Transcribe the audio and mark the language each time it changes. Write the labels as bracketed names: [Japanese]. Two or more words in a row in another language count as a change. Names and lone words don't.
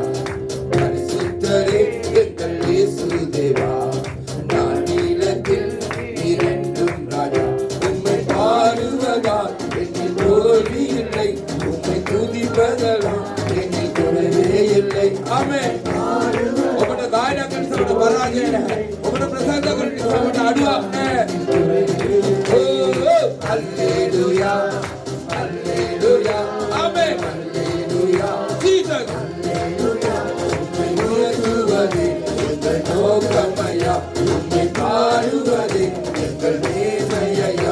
[Tamil] பரிசுத்தரே எங்கள் இயேசு தேவா, நானிலத்தில் நீரென்றும் ராஜா. உம்மை பாடுவதால் என்னில் தோல்வி இல்லை, உம்மை துதிப்பதெல்லாம் என்னில் குறைவே இல்லை. ஆமென். [Sinhala] ඔබට ගායනා කරන සමට පරාජය නැහැ. ඔබට ප්‍රසන්න කරන සමට අඩුවක් නැහැ. [English] Hallelujah, hallelujah, amen, hallelujah, Jesus, hallelujah, [Tamil] உம்மை எங்கள் நோக்கமையா, உம்மை பாடுவதே எங்கள் நேசையா.